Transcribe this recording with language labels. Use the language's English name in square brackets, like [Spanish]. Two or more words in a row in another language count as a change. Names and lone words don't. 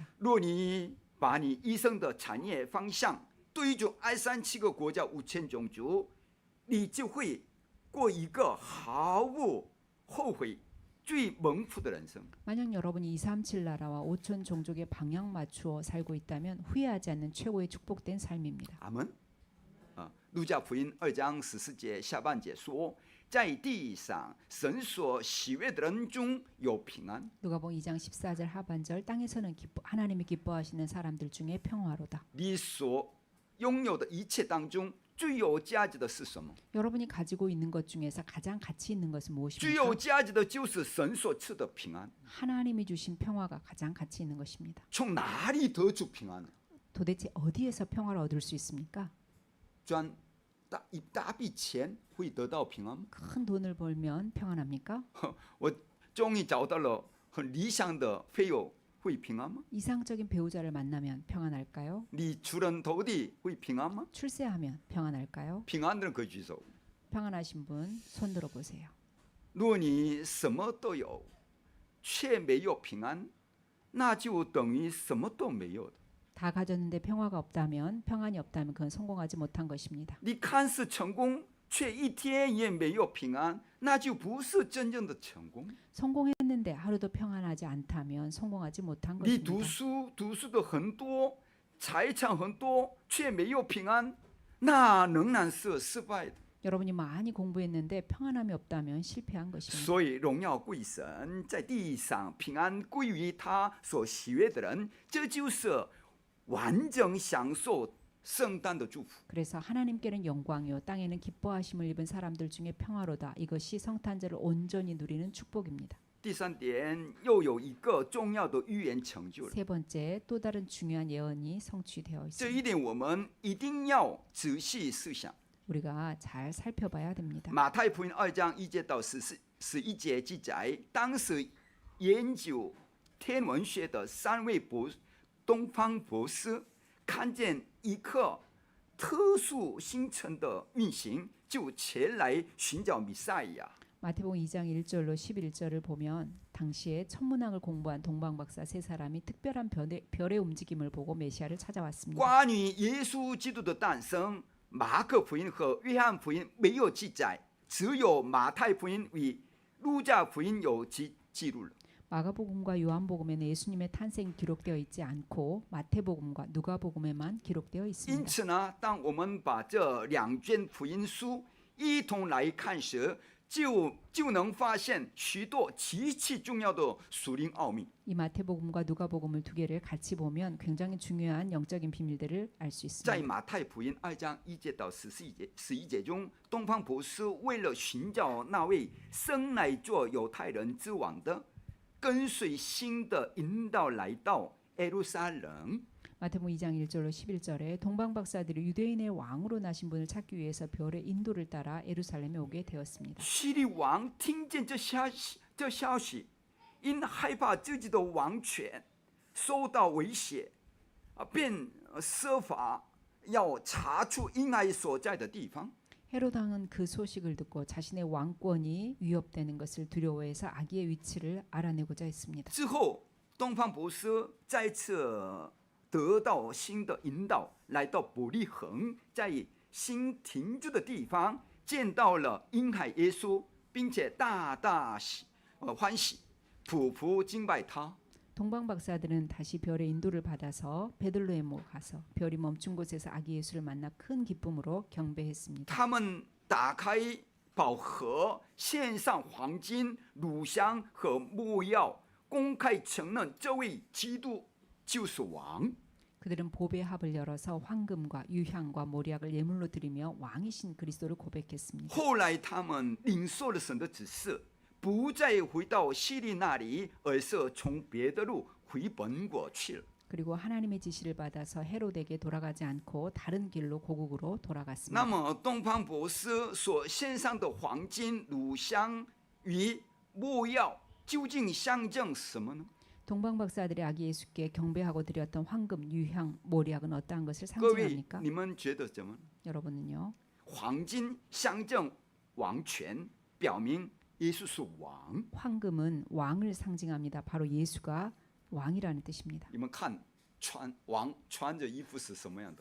[Chinese] 若你把你一生的产业方向对准237个国家5000种族，你就会过一个毫无后悔、 最蒙福的人生。 [Korean] 만약 여러분이 237 나라와 5천 종족의 방향 맞추어 살고 있다면 후회하지 않는 최고의 축복된 삶입니다. [Chinese] 阿门。路加福音2章14节下半节说，在地上神所喜悦的人中有平安。 [Korean] 누가복음 2장 14절 하반절 땅에서는 하나님이 기뻐하시는 사람들 중에 평화로다. [Chinese] 你所拥有的一切当中，最有价值的是什么？ [Korean] 여러분이 가지고 있는 것 중에서 가장 가치 있는 것은 [Chinese] 最 [Korean] 무엇입니까? [Chinese] 有价值的就是神所赐的平安。 [Korean] 하나님이 주신 평화가 가장 가치 있는 것입니다. [Chinese] 从哪里得出平安呢？ [Korean] 도대체 어디에서 평화를 얻을 수 있습니까? [Chinese] 赚一大笔钱会得到平安吗？ [Korean] 큰 돈을 벌면 평안합니까? [Chinese] 我终于找到了很理想的配偶，会平安吗？ [Korean] 이상적인 배우자를 만나면 평안할까요? [Chinese] 你出人头地会平安吗？ [Korean] 출세하면 평안할까요? [Chinese] 平安的人可以举手。 [Korean] 평안하신 분 손 들어 보세요. [Chinese] 如果你什么都有，却没有平安，那就等于什么都没有的。 [Korean] 다 가졌는데 평화가 없다면 평안이 없다면 그건 성공하지 못한 것입니다. [Chinese] 你看似成功，却一天也没有平安，那就不是真正的成功。 [Korean] 성공했는데 하루도 평안하지 않다면 성공하지 못한 [Chinese] 你读 [Korean] 것입니다. [Chinese] 书读的很多，财产很多，却没有平安，那仍然是失败的。 [Korean] 여러분이 많이 공부했는데 평안함이 없다면 실패한 것입니다. [Chinese] 所以荣耀归神，在地上平安归于他所喜悦的人，这就是完整享受圣诞的祝福。 [Korean] 그래서 하나님께는 영광이요 땅에는 기뻐하심을 입은 사람들 중에 평화로다. 이것이 성탄절을 온전히 누리는 축복입니다. [Chinese] 第三点，又有一个重要的预言成就了。 [Korean] 세 번째 또 다른 중요한 예언이 성취되어 [Chinese] 这 [Korean] 있습니다. [Chinese] 一点我们一定要仔细思想。 [Korean] 우리가 잘 살펴봐야 됩니다. [Chinese] 马太福音2章1节到11节记载，当时研究天文学的3位东方博士看见一颗特殊星辰的运行，就前来寻找弥赛亚。 [Korean] 마태복음 2장 1절로 11절을 보면 당시에 천문학을 공부한 동방박사 세 사람이 특별한 별의 움직임을 보고 메시아를 찾아왔습니다. [Chinese] 关于耶稣基督的诞生，马可福音和约翰福音没有记载，只有马太福音与路加福音有记录了。 [Korean] 마가복음과 요한복음에는 예수님의 탄생이 기록되어 있지 않고 마태복음과 누가복음에만 기록되어 [Chinese] 因 [Korean] 있습니다. [Chinese] 此呢，当我们把这2卷福音书一同来看时，就能发现许多极其重要的属灵奥秘。 [Korean] 이 마태복음과 누가복음을 두 개를 같이 보면 굉장히 중요한 영적인 비밀들을 알 수 [Chinese] 在 [Korean] 있습니다. [Chinese] 马太福音2章1节到11节中，东方博士为了寻找那位生来做犹太人之王的，跟随新的引导来到耶路撒冷。 [Korean] 마태복음 2장 1절로 11절에 동방박사들이 유대인의 왕으로 나신 분을 찾기 위해서 별의 인도를 따라 예루살렘에 오게 되었습니다. [Chinese] 希律王听见这消息，因害怕自己的王权受到威胁，便设法要查出婴孩所在的地方。 [Korean] 헤롯 왕은 그 소식을 듣고 자신의 왕권이 위협되는 것을 두려워해서 아기의 위치를 알아내고자 했습니다. [Chinese] 之后，东方博士再次得到新的引导，来到伯利恒，在新停住的地方见到了婴孩耶稣，并且大大欢喜，匍匐敬拜他。 [Korean] 동방박사들은 다시 별의 인도를 받아서 베들레헴으로 가서 별이 멈춘 곳에서 아기 예수를 만나 큰 기쁨으로 경배했습니다. [Chinese] 他们打开宝盒，献上黄金、乳香和没药，公开承认这位基督就是王。 [Korean] 그들은 보배 합을 열어서 황금과 유향과 모략을 예물로 드리며 왕이신 그리스도를 고백했습니다. [Chinese] 后来他们领受了神的指示，不再回到希律那里，而是从别的路回本国去了。 [Korean] 그리고 하나님의 지시를 받아서 헤롯에게 돌아가지 않고 다른 길로 고국으로 [Chinese] 那 [Korean] 돌아갔습니다. [Chinese] 么东方博士所献上的黄金、乳香与没药，究竟象征什么呢？ [Korean] 동방박사들이 아기 예수께 경배하고 드렸던 황금, 유향, 모략은 어떠한 것을 [Chinese] 各位， [Korean] 상징합니까? [Chinese] 你们觉得怎么？ [Korean] 여러분은요? [Chinese] 黄金象征王权，表明耶稣是王。 [Korean] 황금은 왕을 상징합니다. 바로 예수가 왕이라는 뜻입니다. [Chinese] 你们看王穿着衣服是什么样的？